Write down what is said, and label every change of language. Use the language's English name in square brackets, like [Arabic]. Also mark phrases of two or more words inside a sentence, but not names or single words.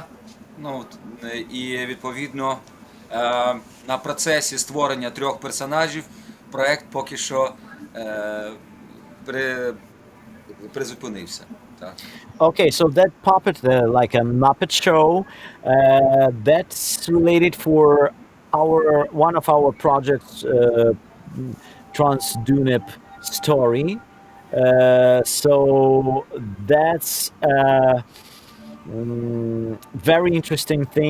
[Ukrainian] Ну, і відповідно на процесі створення 3 персонажів проект поки що призупинився. Так. [English] Okay, so that puppet, like a Muppet show, that's related for one of our projects, Trans Dunep story. So that's very interesting thing.